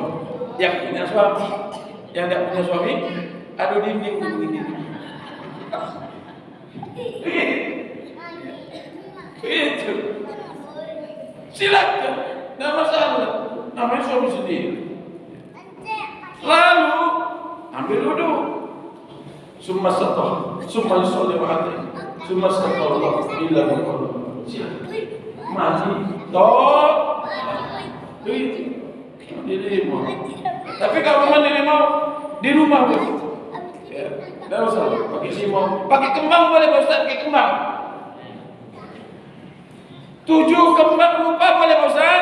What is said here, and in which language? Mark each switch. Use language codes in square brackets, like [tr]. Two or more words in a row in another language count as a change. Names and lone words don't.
[id] Yang punya suami, yang tidak punya suami, adu dinding begini. Itu. Silakan, tidak masalah. Namanya suami sendiri. Lalu ambil wudu. [ar] ثم استطهر، ثم يصلي ركعتين، ثم استغفر الله إلا غفر الله. [id] Mandi di limau. Tapi kalau mandi limau di rumah boleh. Ya, tidak usah pakai limau. Pakai kembang boleh Pak Ustaz, pakai kembang. 7 kembang rupa boleh Pak Ustaz.